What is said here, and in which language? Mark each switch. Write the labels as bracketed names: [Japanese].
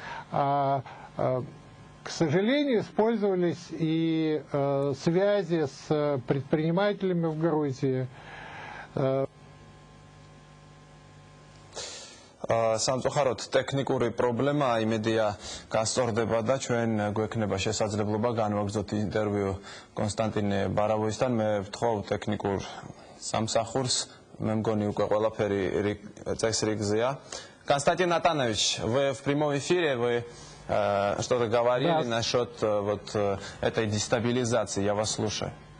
[Russian] К сожалению, использовались и связи с предпринимателями в Грузии. [Georgian] სამწუხაროდ ტექნიკური პრობლემა, იმედია გასწორდება და ჩვენ გვექნება შესაძლებლობა განვაგრძოთ ინტერვიუ კონსტანტინე Барабоевთან. მე ვთხოვ ტექნიკურ სამსახურს, მე მგონი უკვე ყველაფერი წესრიგზეა. [Russian] Константин Натанович, вы в прямом эфире, вы что-то говорили насчет вот этой дестабилизации, я вас слушаю.